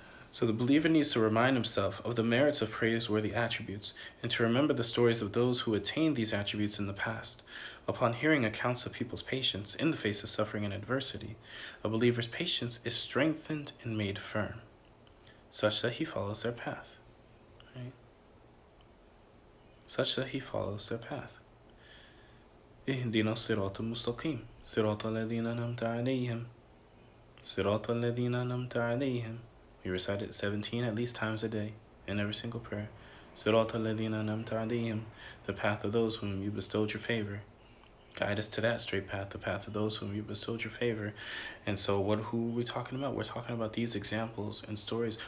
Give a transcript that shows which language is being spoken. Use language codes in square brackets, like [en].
[en] So the believer needs to remind himself of the merits of praiseworthy attributes, and to remember the stories of those who attained these attributes in the past. Upon hearing accounts of people's patience in the face of suffering and adversity, a believer's patience is strengthened and made firm, such that he follows their path. Right? Such that he follows their path. [ar] اهدنا الصراط المستقيم صراط الذين أنعمت عليهم صراط الذين أنعمت عليهم. [en] We recite it 17 at least times a day in every single prayer. [ar] صراط الذين أنعمت عليهم, [en] the path of those whom you bestowed your favor. Guide us to that straight path, the path of those whom you bestowed your favor. And so who are we talking about? We're talking about these examples and stories.